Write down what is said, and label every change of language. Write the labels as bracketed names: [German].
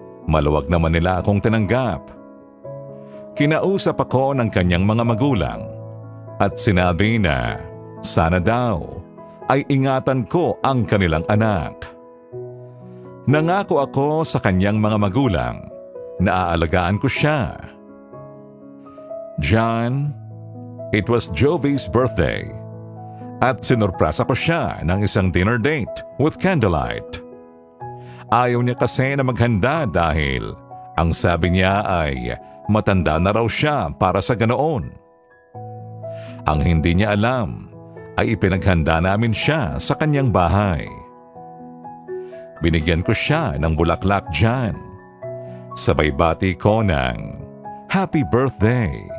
[Filipino] Maluwag naman nila akong tinanggap. Kinausap ako ng kanyang mga magulang at sinabi na sana daw ay ingatan ko ang kanilang anak. Nangako ako sa kanyang mga magulang na aalagaan ko siya. [English] John, it was Jovi's birthday [Filipino] at sinurpresa ko siya ng isang [English] dinner date with candlelight. [Filipino] Ayaw niya kasi na maghanda dahil ang sabi niya ay matanda na raw siya para sa ganoon. Ang hindi niya alam ay ipinaghanda namin siya sa kanyang bahay. Binigyan ko siya ng bulaklak dyan. Sabay bati ko ng [English] happy birthday.